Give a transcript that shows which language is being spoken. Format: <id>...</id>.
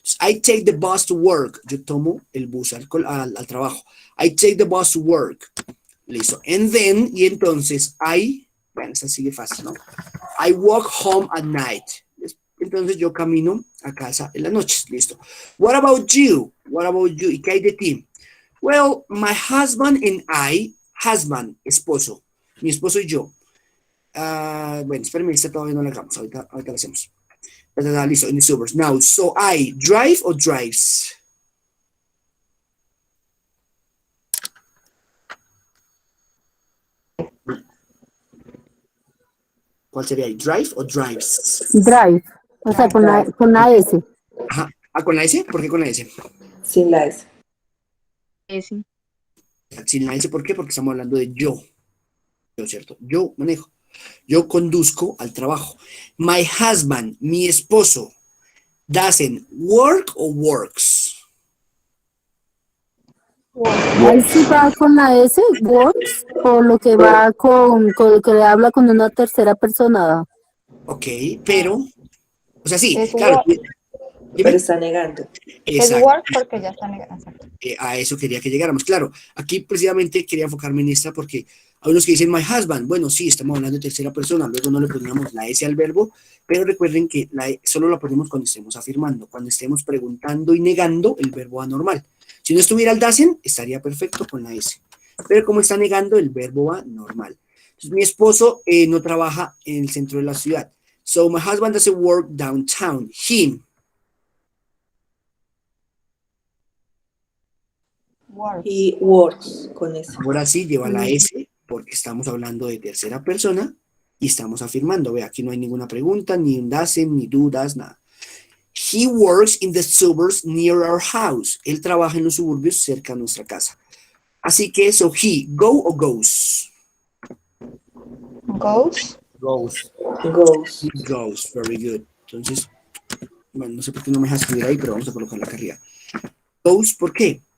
<en>I take the bus to work.</en> <es>Yo tomo el bus al trabajo.</es> <en>I take the bus to work. Listo. And then,</en> <es>y entonces, bueno, esa sigue fácil, ¿no?</es> <en>I walk home at night.</en> <es>Entonces yo camino a casa en las noches.</es> <en>Listo. What about you? What about you?</en> <es>¿Y qué hay de ti?</es> <en>Well, my husband and I, husband, esposo.</en> <es>Mi esposo y yo. Bueno, espérenme, esta todavía no la hagamos. Ahorita la hacemos.</es> <en>Listo, in the suburbs. Now, so I drive or drives?</en> <es>¿Cuál sería ahí? ¿Drive o drives? Drive. O sea, con la S. Ajá. ¿Con la S? ¿Por qué con la S? Sin la S. Ese. Sin la S, ¿por qué? Porque estamos hablando de yo. Yo, ¿cierto? Yo manejo. Yo conduzco al trabajo.</es> <en>My husband,</en> <es>mi esposo,</es> <en>doesn't work or works.</en> <es>Ahí sí va con la S, works, o lo que va con lo que le habla con una tercera persona. Ok, pero, o sea, sí, Es claro.</es> <en>work.</en> <es>Pero está negando. Es Exacto. work porque ya está negado. A eso quería que llegáramos. Claro, aquí precisamente quería enfocarme en esta porque Hay unos que dicen my husband. Bueno, sí, estamos hablando de tercera persona. Luego no le poníamos la S al verbo, pero recuerden que solo la ponemos cuando estemos afirmando. Cuando estemos preguntando y negando, el verbo va normal. Si no estuviera el doesn't, estaría perfecto con la S. Pero como está negando, el verbo va normal. Entonces, mi esposo no trabaja en el centro de la ciudad.</es> <en>So, my husband doesn't work downtown. Him. He works</en> <es>con ese. Ahora sí, lleva la S porque estamos hablando de tercera persona y estamos afirmando. Ve, aquí no hay ninguna pregunta, ni un doesn't, ni dudas, nada.</es> <en>He works in the suburbs near our house.</en> <es>Él trabaja en los suburbios cerca de nuestra casa. Así que,</es> <en>so he, go o goes? Goes. Goes. He goes, very good.</en> <es>Entonces, bueno, no sé por qué no me deja escribir ahí, pero vamos a colocarla acá arriba. Goes, ¿por qué?</es>